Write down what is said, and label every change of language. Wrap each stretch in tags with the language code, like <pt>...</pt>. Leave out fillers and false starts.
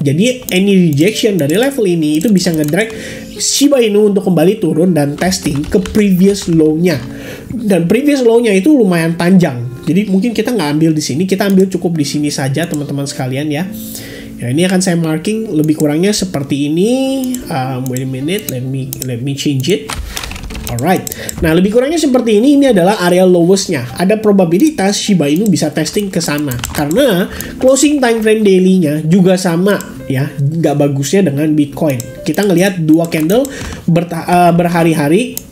<id>Jadi</id> <en>any rejection</en> <id>dari level ini itu bisa ngedrag Shiba Inu untuk kembali turun dan testing ke previous low-nya. Dan previous low-nya itu lumayan panjang. Jadi mungkin kita nggak ambil di sini, kita ambil cukup di sini saja teman-teman sekalian ya. Ya, ini akan saya marking lebih kurangnya seperti ini.</id> <en>Wait a minute, let me change it.</en> <id>Alright, nah lebih kurangnya seperti ini. Ini adalah area lowest-nya. Ada probabilitas Shiba Inu bisa testing ke sana karena closing time frame daily-nya juga sama ya, nggak bagusnya dengan Bitcoin. Kita ngelihat dua candle berhari-hari</id>